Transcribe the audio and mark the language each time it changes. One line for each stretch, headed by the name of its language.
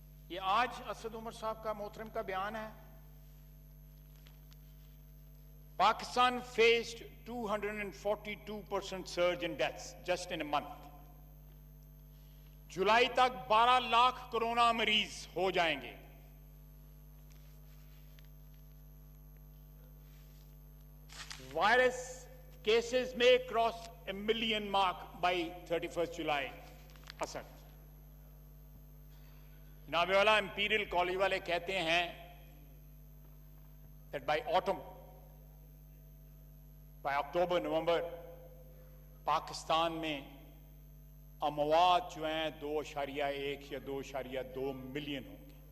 Urdu: ये आज असद उमर साहब का, मोहतरम का बयान है,
English: Pakistan faced 242% surge in deaths just in a month.
Urdu: जुलाई तक 12 लाख कोरोना मरीज हो जाएंगे। वायरस केसेस में
English: Cross a million mark by 31st July.
Urdu: Asad जनाब वाला, इंपीरियल कॉलेज वाले कहते हैं
English: that by autumn, by October, November,
Urdu: Pakistan में अमवात जो हैं 2.1 या 2.2 मिलियन होंगे।